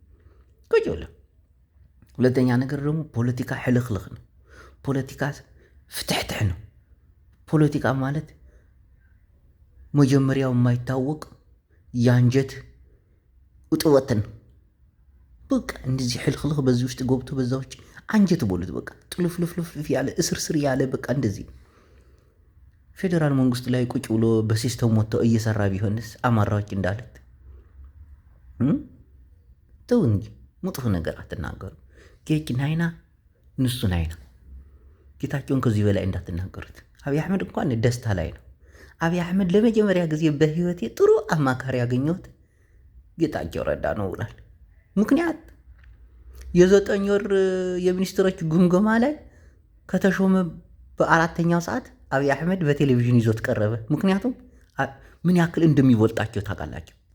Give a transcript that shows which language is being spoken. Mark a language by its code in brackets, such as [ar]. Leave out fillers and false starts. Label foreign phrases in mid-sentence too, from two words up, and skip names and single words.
[am] ሁለተኛ ነገር ደግሞ ፖለቲካ ሕልክልክ ነው። ፖለቲካ ፍትሕትሕ ነው። ፖለቲካ ማለት መጀመሪያው የማይታወቅ የአንጀት ውጥወትን ነው። በቃ እንደዚህ ሕልክልክ በዚህ ውስጥ ገብቶ በዛ ውጭ አንጀት ቦሉት በቃ ጥልፍልፍልፍ ያለ እስርስር ያለ በቃ እንደዚህ ፌዴራል መንግስቱ ላይ ቁጭ ብሎ በሲስተም ወጥቶ እየሰራ ቢሆንስ አማራዎች እንዳለት ተው እንጂ መጥፎ ነገር አትናገሩ። [ti] ጌች ናይና ንሱ ናይና። [am] ጌታቸውን ከዚህ በላይ እንዳትናገሩት። አብይ አህመድ እንኳን ደስታ ላይ ነው። አብይ አህመድ ለመጀመሪያ ጊዜ በህይወቴ ጥሩ አማካሪ ያገኘሁት ጌታቸው ረዳ ነው ብሏል። ምክንያት የ9 ወር የሚኒስትሮች ግምገማ ላይ ከተሾመ በአራተኛው ሰዓት አብይ አህመድ በቴሌቪዥን ይዞት ቀረበ። ምክንያቱም ምን ያክል እንደሚወልጣቸው ታውቃላቸው።